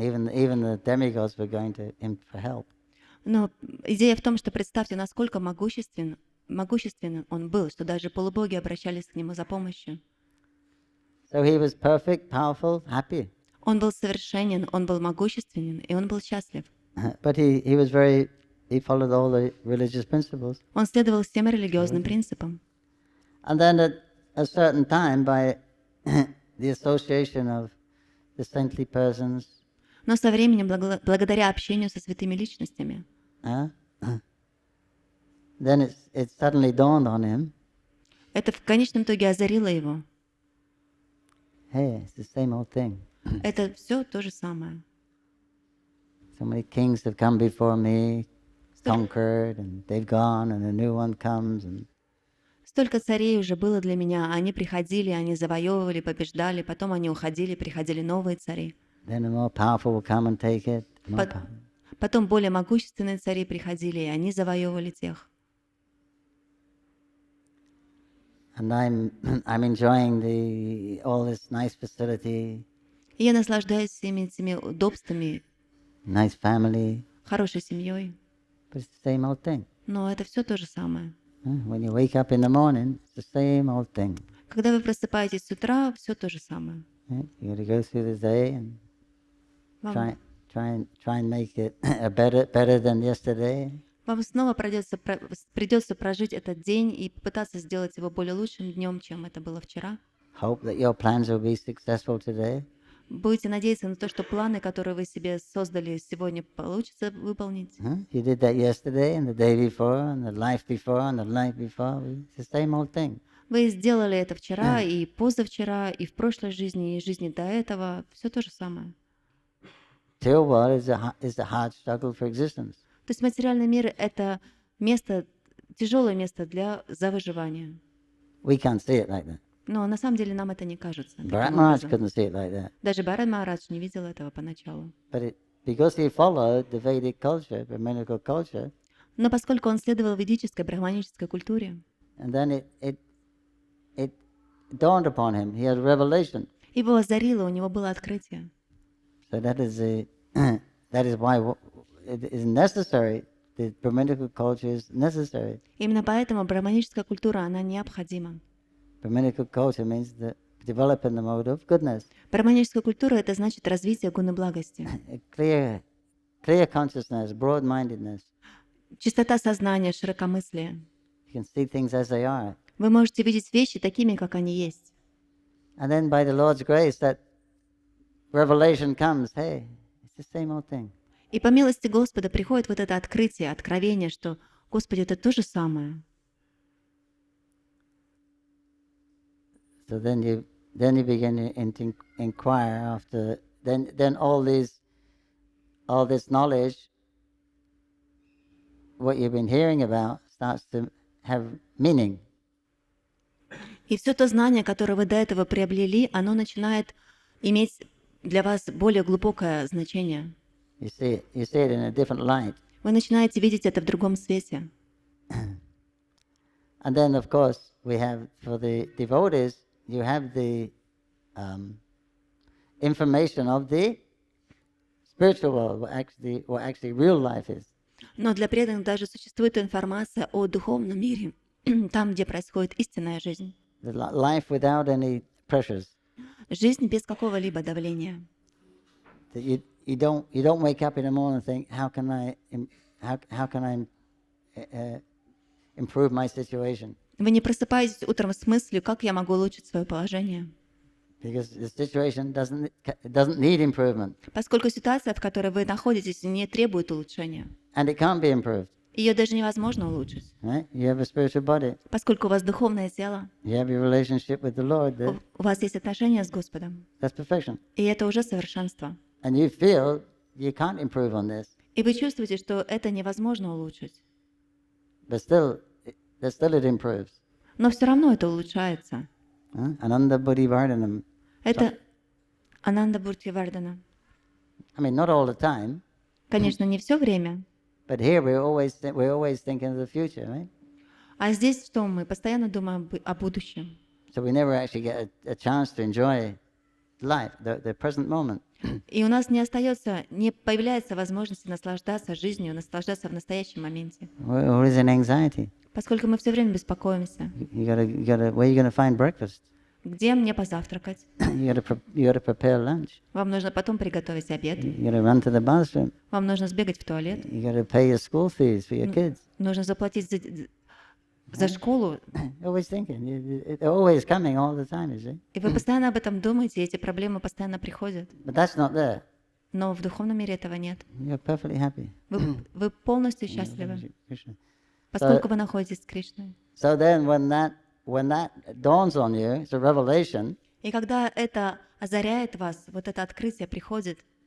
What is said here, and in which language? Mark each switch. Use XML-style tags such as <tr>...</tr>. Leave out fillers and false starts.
<en>Even the demigods were going to him for help.</en> <ru>Но идея в том, что представьте, насколько могущественным он был, что даже полубоги обращались к нему за помощью.</ru> <en>So he was perfect, powerful, happy.</en> <ru>Он был совершенен, он был могущественен, и он был счастлив.</ru> <en>But he followed all the religious principles.</en> <ru>Он следовал всем религиозным принципам.</ru> <en>And then at a certain time, by the association of the saintly persons,</en> <ru>Но со временем, благодаря общению со святыми личностями,</ru> <en>then it suddenly dawned on him.</en> <ru>это в конечном итоге озарило его.</ru> <en>Hey, it's the same old thing.</en> <ru>Это все то же самое.</ru> <en>So many kings have come before me, conquered, and they've gone, and a new one comes.</en> <ru>Столько царей уже было для меня. Они приходили, они завоевывали, побеждали, потом они уходили, приходили новые цари.</ru> <en>Then a more powerful will come and take it.</en> <ru>Потом более могущественные цари приходили, и они завоевывали тех.</ru> <en>And I'm enjoying all this nice facility.</en> <ru>И я наслаждаюсь всеми этими удобствами,</ru> <en>Nice family.</en> <ru>хорошей семьей.</ru> <en>But it's the same old thing.</en> <ru>Но это все то же самое.</ru> <en>When you wake up in the morning, it's the same old thing.</en> <ru>Когда вы просыпаетесь с утра, все то же самое.</ru> <en>You got to go through the day and try and make it better than yesterday.</en> <ru>Вам снова придется прожить этот день и попытаться сделать его более лучшим днем, чем это было вчера.</ru> <en>Hope that your plans will be successful today.</en> <ru>Будете надеяться на то, что планы, которые вы себе создали сегодня, получится выполнить.</ru> <en>You did that yesterday and the day before and the life before and the life before. It's the same old thing.</en> <ru>Вы сделали это вчера и позавчера, и в прошлой жизни, и в жизни до этого. Все то же самое.</ru> <en>Material world is a hard struggle for existence.</en> <ru>То есть материальный мир — это тяжелое место за выживание.</ru> <en>We can't see it like that.</en> <ru>Но на самом деле нам это не кажется.</ru> <en>Bharat Maharaj couldn't see it like that.</en> <ru>Даже Бхарат Махарадж не видел этого поначалу.</ru> <en>But because he followed the Vedic culture, Brahminical culture,</en> <ru>Но поскольку он следовал ведической, брахманической культуре,</ru> <en>and then it dawned upon him. He had a revelation.</en> <ru>его озарило, у него было открытие.</ru> <en>So that is why it is necessary. The Brahminical culture is necessary.</en> <ru>Именно поэтому брахманическая культура, она необходима.</ru> <en>Brahminical culture means the develop in the mode of goodness.</en> <ru>Параманическая культура — это значит развитие гуны благости.</ru> <en>Clear consciousness, broad-mindedness.</en> <ru>Чистота сознания, широкомыслие.</ru> <en>You can see things as they are.</en> <ru>Вы можете видеть вещи такими, как они есть.</ru> <en>And then by the Lord's grace, that revelation comes, hey, it's the same old thing.</en> <ru>И по милости Господа приходит вот это открытие, откровение, что, Господи, это то же самое.</ru> <en>So then you begin to inquire after, then all this knowledge, what you've been hearing about, starts to have meaning.</en> <ru>И все то знание, которое вы до этого приобрели, оно начинает иметь для вас более глубокое значение.</ru> <en>You see it in a different light.</en> <ru>Вы начинаете видеть это в другом свете.</ru> <en>And then, of course, we have, for the devotees, you have the information of the spiritual world, what actually real life is.</en> <ru>Но для преданных даже существует информация о духовном мире, там, где происходит истинная жизнь.</ru> <en>The life without any pressures.</en> <ru>Жизнь без какого-либо давления.</ru> <en>That you don't wake up in the morning and think, how can I improve my situation?</en> <ru>Вы не просыпаетесь утром с мыслью, как я могу улучшить свое положение.</ru> <en>Because the situation doesn't need improvement.</en> <ru>Поскольку ситуация, в которой вы находитесь, не требует улучшения.</ru> <en>And it can't be improved.</en> <ru>Ее даже невозможно улучшить.</ru> <en>Right? You have a spiritual body.</en> <ru>Поскольку у вас духовное тело,</ru> <en>You have your relationship with the Lord.</en> <ru>у вас есть отношения с Господом.</ru> <en>That's perfection.</en> <ru>И это уже совершенство.</ru> <en>And you feel you can't improve on this.</en> <ru>И вы чувствуете, что это невозможно улучшить.</ru> <en>But still it improves.</en> <ru>Но все равно это улучшается.</ru> <sa>Ananda Buddhi Vardhanam.</sa> <ru>Это</ru> <sa>Ананда Бурти Вардана.</sa> <en>I mean, not all the time.</en> <ru>Конечно, не все время.</ru> <en>But here we're always thinking of the future, right?</en> <ru>А здесь что? Мы постоянно думаем о будущем.</ru> <en>So we never actually get a chance to enjoy life, the present moment.</en> <ru>И у нас не появляется возможности наслаждаться жизнью, наслаждаться в настоящем моменте.</ru> <en>We're always in anxiety.</en> <ru>Поскольку мы все время беспокоимся.</ru> <en>Where are you going to find breakfast?</en> <ru>Где мне позавтракать?</ru> <en>You got to prepare lunch.</en> <ru>Вам нужно потом приготовить обед.</ru> <en>You got to run to the bathroom.</en> <ru>Вам нужно сбегать в туалет.</ru> <en>You got to pay your school fees for your kids.</en> <ru>Нужно заплатить за школу.</ru> <en>Always thinking. They're always coming all the time, you see.</en> <ru>И вы постоянно об этом думаете, и эти проблемы постоянно приходят.</ru> <en>But that's not there.</en> <ru>Но в духовном мире этого нет.</ru> <en>You're perfectly happy.</en> <ru>Вы полностью счастливы,</ru> <en>Krishna.</en> <ru>поскольку вы находитесь с Кришной.</ru> <en>So then when that dawns on you, it's a revelation,</en> <ru>И когда это озаряет вас, вот это открытие приходит,</ru>